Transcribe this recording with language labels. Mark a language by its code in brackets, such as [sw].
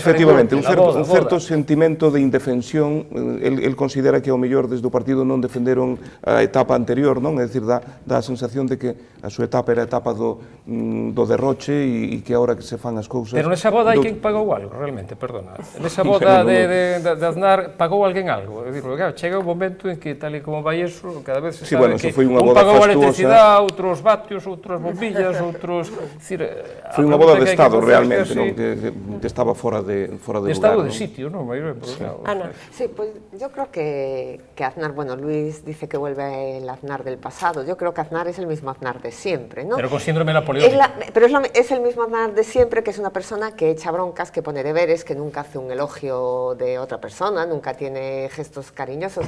[gl] Efectivamente, un certo sentimento de indefensión. El considera que, ao mellor, desde o partido non defenderon a etapa anterior, non? É dicir, dá a sensación de que a súa etapa era a etapa do derroche e que agora que se fan as cousas... Pero nesa boda hai quen pagou algo, realmente, perdona. Nesa boda de de Aznar, pagou alguén algo? É dicir, claro, chega un momento en que, tal e como vai eso, cada vez se sabe que un pagou a electricidade, outros vatios, outras bombillas, outros... Foi unha boda de Estado, realmente, que estaba fora de lugar. De Estado de sitio, non? Ana. [es] Sí, pues yo creo que Aznar, bueno, Luis dice que vuelve el Aznar del pasado, yo creo que Aznar es el mismo Aznar de siempre, ¿no? Pero con síndrome napoleónico. Pero es el mismo Aznar de siempre, que es una persona que echa broncas, que pone deberes, que nunca hace un elogio de otra persona, nunca tiene gestos cariñosos.